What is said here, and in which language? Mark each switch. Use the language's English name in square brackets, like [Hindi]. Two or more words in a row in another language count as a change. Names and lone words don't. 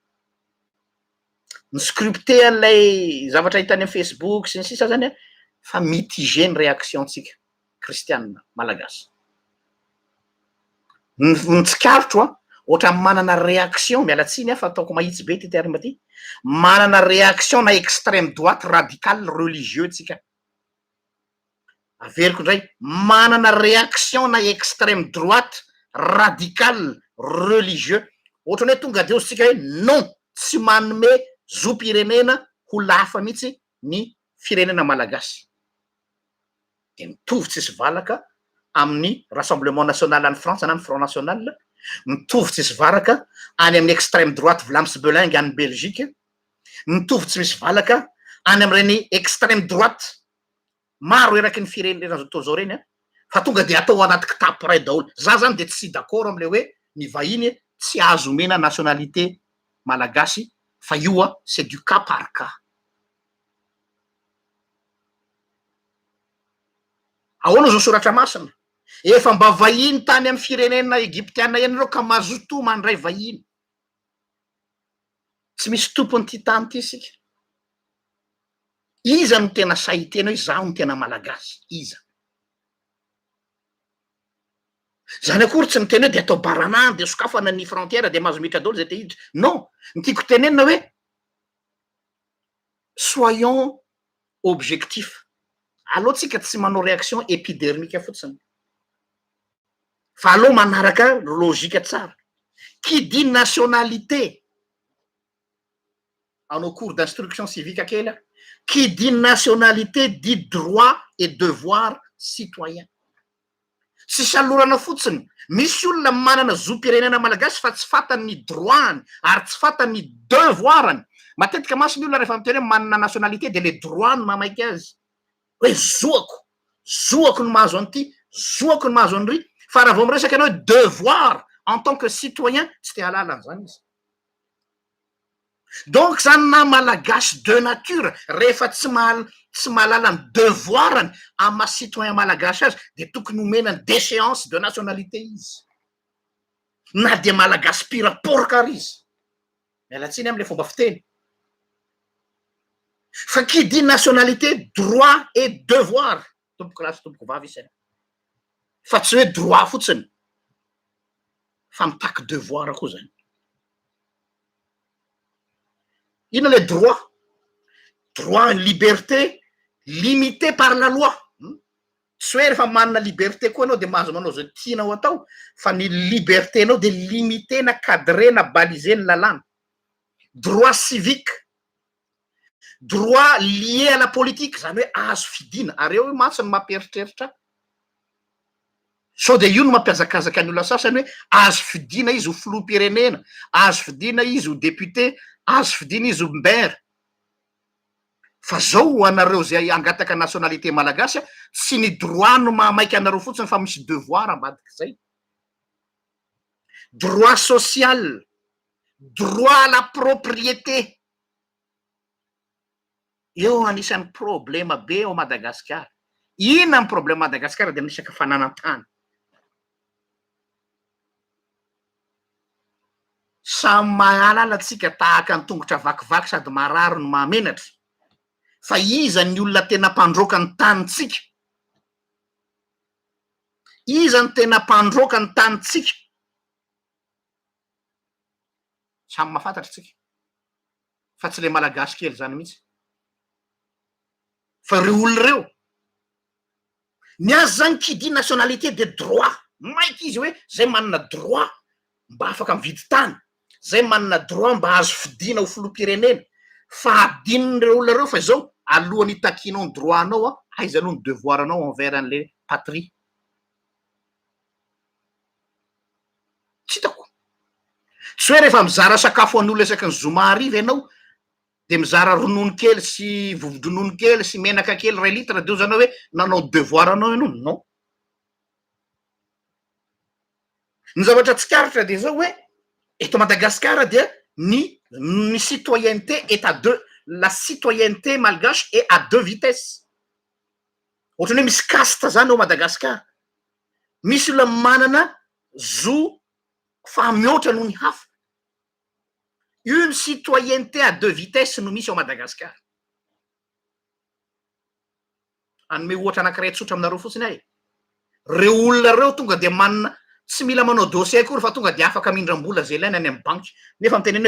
[Malagasy] ny scripté an'lay zavatra hitany amin'ny Facebook sy ny sisa zany a fa mitigé ny réaction tsika kristiana malagasy ny tsikaritro a ohatra manana réaction mialatsiny fa ataoko mahitsy be ty terme ty manana réaction na [French] extrême droite radical religieux [Malagasy] tsika averiko ndray manana réaction na [French] extrême droite radical religieux [Malagasy] ohatrany hoe tonga de ozytsika hoe non tsy manome zo-pirenena ho lafa mihitsy ny firenena malagasy de mitovy tsisy valaka amin'ny rassemblement national any France na ny front national mitovy tsy misy varaka any amin'ny [French] extrême droite [Malagasy] Vlaams Belingue any Belgique mitovy tsy misy valaka any am'ireny [French] extrême droite [Malagasy] maro eraky ny firenena zao zao reny a fa tonga de atao anaty kitapo ray daholo za zany de tsy d'accord am'le hoe ny vahiny tsy azo omena nationalité malagasy fa io a [French] c'est du cas par cas [Malagasy] ahoana zao soratra masina efa mba vahiny tany amin'ny firenena egyptiana ianareo ka mazoto mandray vahiny tsy misy tompony ty tany ty sika iza no tena sahitena hoe zaho no tena malagasy, iza zany akory tsy niteny hoe de atao baranany de sokafana ny frontière de mahazo mitra dolo zay te hiditra non ny tiako tenenina hoe [French] soyons objectif [Malagasy] aloha tsika tsy manao [French] réaction épidermique [Malagasy] fotsiny fa aloha manaraka logika tsara [French] qui dit nationalité [Malagasy] anao [French] cours d'instruction civique [Malagasy] kely [French] qui dit nationalité dit droit et devoir citoyen [Malagasy] tsy salorana fotsiny misy olona manana zom-pirenena malagasy fa tsy fatany droitny ary tsy fatany devoirany matetika masy ny olona rehefa miteny hoe manana nationalité de [French] le droit [Malagasy] ny mamaiky azy hoe zoako no mahazo an'ity zoako no mahazo an'ry fa raha vao miresaka anao hoe [French] devoir en tant que citoyen [Malagasy] tsy te halala an'izany izy donc zany na malagasy [French] de nature [Malagasy] rehefa tsy mahalala ny devoirany amy maha citoyen malagasy azy de tokony homenany [French] déchéance de nationalité [Malagasy] izy na de malagasy piraporokary izy mialatsiny am'le fomba fiteny fa [French] qui dit nationalité droit et devoir [Malagasy] tompoko lasy tompoko vavy isany fa tsy hoe droit fotsiny fa mitaky devoir koa zany ina [French] le droit droit une liberté limité par la loi [Malagasy] tsy hoe rehefa manana liberté koa anao de mahazo manao zay tianao atao fa ny liberté anao de limité na cadré na balisé ny lalàna [French] droit civique droit lié à la politique [Malagasy] zany hoe azo fidina ary eo matsy ny mampieritreritra sao de io no mampiazakazaka ny olona sasany hoe azo fidina izy ho filoham-pirenena azo fidina izy ho député azo fidina izy ho maire fa zao anareo zay angataka nationalité malagasy tsy ny droit no mahamaiky anareo fotsiny fa misy devoir ambadiky zay [French] droit social droit à la propriété [Malagasy] eo anisan'ny problema be ao Madagasikara ina ny problème Madagasikara de miresaka fananan-tany samy mahalala tsika tahaka ny tongotra vakivaky sady marary no mahamenatra fa iza ny olona tena mpandroka ny tanitsika iza ny tena mpandroka ny tanitsika samy mahafantatra tsika fa tsy le malagasy kely zany mihitsy fa reo olona reo ny azy zany [French] qui dit nationalité [Malagasy] de droit maiky izy hoe zay manana droit mba afaka mividy tany zay manana droit mba azo fidina ho filoham-pirenena fa adinon'reo olona reo fa zao alohan'ny takinao ny droit anao aiza aloha ny devoir anao envers an'le patrie tsy hitako tsy hoe rehefa mizara sakafo an'olo esaky ny zoma ariva ianao de mizara ronono kely sy vovo-dronono kely sy menaka kely ray litra de io zany hoe nanao devoir anao ianao non ny zavatra tsikaritra de zao hoe eto Madagasikara dia ny [French] citoyenneté est à deux la citoyenneté malgache est à deux vitesses [Malagasy] ohatrany hoe misy caste zany ao Madagasikara misy olona manana zo fa mihoatra noho ny hafa [French] une citoyenneté à deux vitesses [Malagasy] no misy ao Madagasikara anome ohatra anankiray tsotra aminareo fotsiny ahy reo olona reo tonga de manana tsy mila manao dossier akory fa tonga de afaka mindram-bola zay ilaina any amy banky nefa miteny